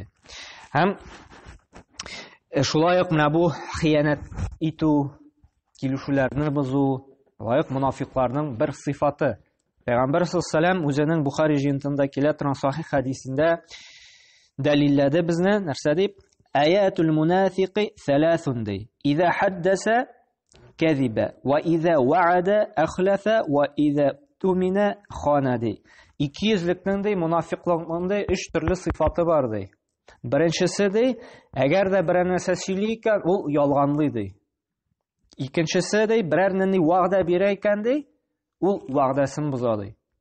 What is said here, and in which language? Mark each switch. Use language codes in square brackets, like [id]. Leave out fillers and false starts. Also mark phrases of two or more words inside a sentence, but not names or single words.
[tt] Һәм шулай ук менә бу хыянәт итү, килешүләрне бозу, лайык мунафикларның бер сыйфаты. Пәйгамбер саллаллаһу үзенең Бухари җинтында килә торган сахих хадисендә дәлилләде безне, нәрсә дип? [ar] آية المنافق ثلاث ди. إذا حدث كذب، وإذا وعد أخلف، وإذا اؤتمن خان ди. [tt] Икейөзлекнең ди, мунафиклыкның ди 3 төрле сыйфаты бар ди. Беренчесе ди, әгәр дә берәр нәрсә сөйли икән, ул ялганлый ди. Икенчесе ди, берәр нинди вәгъдә бирә икән ди, ул вәгъдәсен боза ди.